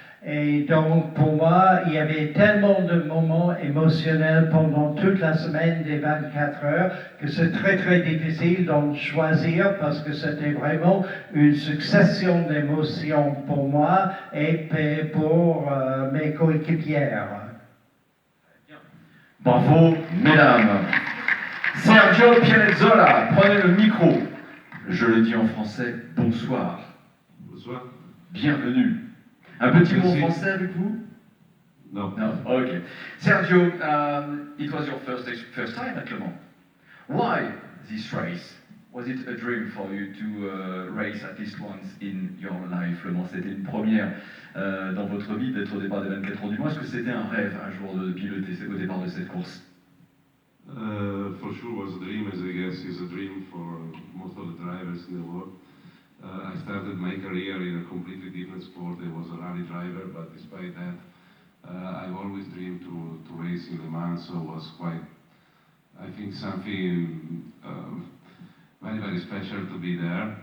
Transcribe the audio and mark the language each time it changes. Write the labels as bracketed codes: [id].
[fr] Et donc, pour moi, il y avait tellement de moments émotionnels pendant toute la semaine des 24 heures que c'est très, très difficile d'en choisir parce que c'était vraiment une succession d'émotions pour moi et pour mes coéquipières. Bravo, mesdames. Sergio Pianezzola, prenez le micro. Je le dis en français, bonsoir. Bonsoir. Bienvenue. Un petit mot français avec vous? [en] No. No. Okay. Sergio, it was your first time at Le Mans. Why this race? Was it a dream for you to race at least once in your life? [fr] Le Mans, c'était une première dans votre vie d'être au départ des 24 heures du Mans. Est-ce que c'était un rêve un jour de piloter au départ de cette course? [en] For sure was a dream, as I guess is a dream for most of the drivers in the world. I started my career in a completely different sport. I was a rally driver, but despite that, I've always dreamed to race in Le Mans, so it was quite, I think, something very, very special to be there.